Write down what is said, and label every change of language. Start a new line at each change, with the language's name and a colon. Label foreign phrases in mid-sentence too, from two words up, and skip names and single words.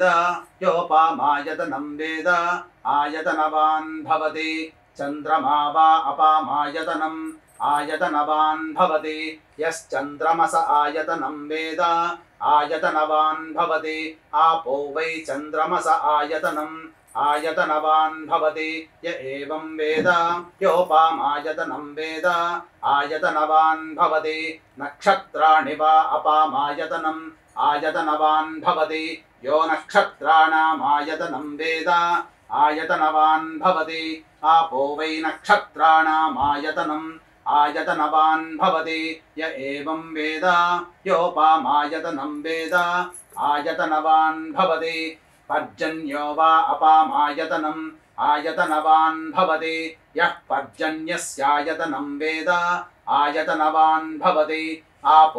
Sanskrit: యోపామాయతనం వేద ఆయతనవాన్ భవతి చంద్రమా వా అపామాయతనం ఆయతనవాన్ భవతి యశ్చంద్రమస ఆయతనం వేద ఆయతనవాన్ భవతి ఆపో వై చంద్రమస ఆయతనం ఆయతనవాన్ భవతి య ఏవం వేద యోపామాయతనం వేద ఆయతనవాన్ భవతి నక్షత్రాణి వా అపామాయతనం ఆయతనవాన్ భవతి యో నక్షత్రాణాం ఆయతనం వేద ఆయతనవాన్ భవతి आपो वै नक्षत्राणाम् आयतनम् आयतनवान् भवति य एवं वेद योपामायतनं वेद आयतनवान् भवति पर्जन्यो वा अपामायतनम् आयतनवान् भवति यः पर्जन्यस्यायतनं वेद आयतनवान् भवति आपो